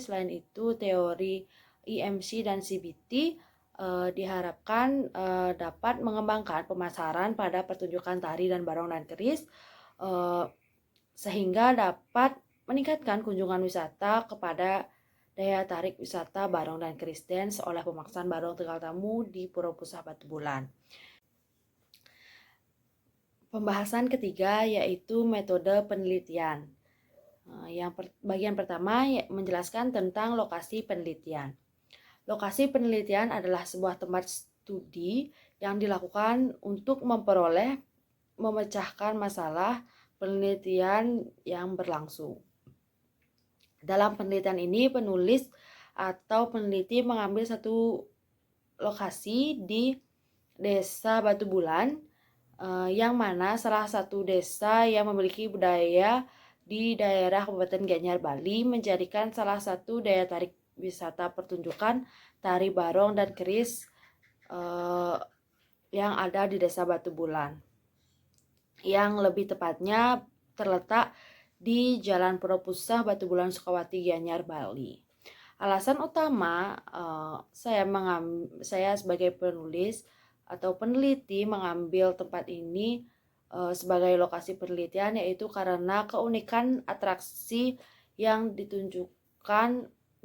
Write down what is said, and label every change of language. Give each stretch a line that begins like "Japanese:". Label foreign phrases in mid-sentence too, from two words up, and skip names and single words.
Indonesian: Selain itu, teori IMC dan CBT diharapkan dapat mengembangkan pemasaran pada pertunjukan tari dan barong dan keris sehingga dapat meningkatkan kunjungan wisata kepada daya tarik wisata Barong dan Kris Dance oleh Pemaksan Barong Tegal Tamu di Pura Pusah Batu Bulan. Pembahasan ketiga yaitu metode penelitian. Bagian pertama menjelaskan tentang lokasi penelitian. Lokasi penelitian adalah sebuah tempat studi yang dilakukan untuk memecahkan masalah penelitian yang berlangsung. Dalam penelitian ini, penulis atau peneliti mengambil satu lokasi di Desa Batu Bulan, yang mana salah satu desa yang memiliki budaya di daerah Kabupaten Gianyar, Bali, menjadikan salah satu daya tarik wisata pertunjukan tari barong dan keris yang ada di Desa Batu Bulan, yang lebih tepatnya terletak di Jalan Pura Pusah Batu Bulan Sukawati, Gianyar, Bali. Alasan utama saya sebagai penulis atau peneliti mengambil tempat ini sebagai lokasi penelitian yaitu karena keunikan atraksi yang ditunjukkan